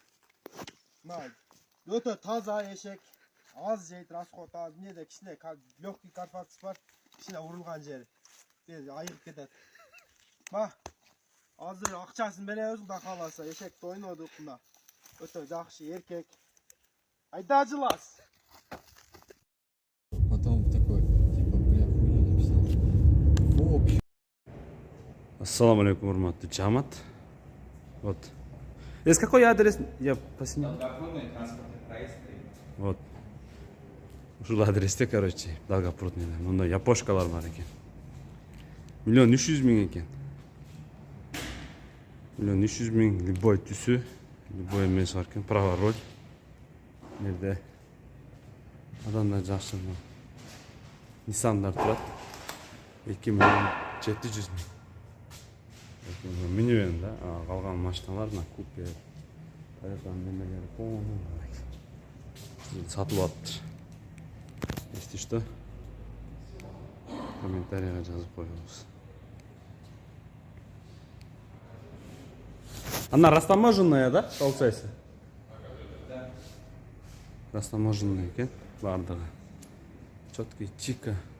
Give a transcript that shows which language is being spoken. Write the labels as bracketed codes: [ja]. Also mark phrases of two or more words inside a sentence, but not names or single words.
[ky] Мына өтө таза эшек. Az жейт, расход аз. Эмнеде кичине легкий карфакс бар. Кичине урулган жери. Айыгып кетет. Ма азыр акчасын беребиз, Кудай кааласа. Эшекти ойнодук мына. Өтө жакшы эркек. Айда жылас. [ru] Потом такой, типа, бля, хуйня написал. В общем. [ar] السلام عليكم, [ky] урматтуу жамаат. [ru] Вот. С какой адрес? Я посниму. Долгопрудный транспортный проезд. Вот. [ky] Ушул адресте, короче, Долгопрудный. Мындай япошкалар бар экен. 1 300 000 экен. 1 300 000 любой түсү, любой эмеси бар экен. [ru] Права роль. [ky] Жерде адамдар жакшы Ниссандар турат. 2 700 000. Минивэн да, калган машиналар мына купе, Toyota немелери полный сатылып атыптыр. [ru] Если что, [ky] комментарийга жазып коебуз. [ru] Она растаможенная, да, получается? Да. [ky] Растаможенная экен, бардыгы. [ru] Четкий чика.